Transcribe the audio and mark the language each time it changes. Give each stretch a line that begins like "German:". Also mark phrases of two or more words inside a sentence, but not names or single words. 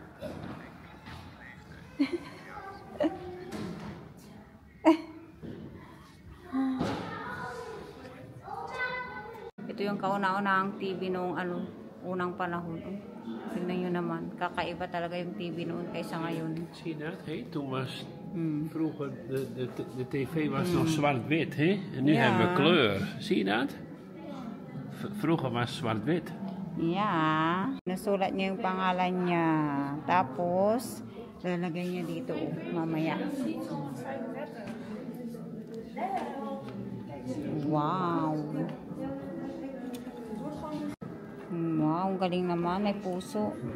Filipino: Ito yung kauna-unahang TV noong unang panahon. Tingnan nyo naman, kakaiba talaga yung TV noon kaysa ngayon.
Dutch: Zie je dat? Hey, toen was vroeger de tv was nog zwart-wit, hè? En nu hebben we kleur. Zie je dat? Vroeger was zwart-wit.
English: Yeah.
Filipino: Nasulat niya yung pangalan niya. Tapos, lalagay niya dito mamaya. Wow. Wow, ang galing naman. May puso.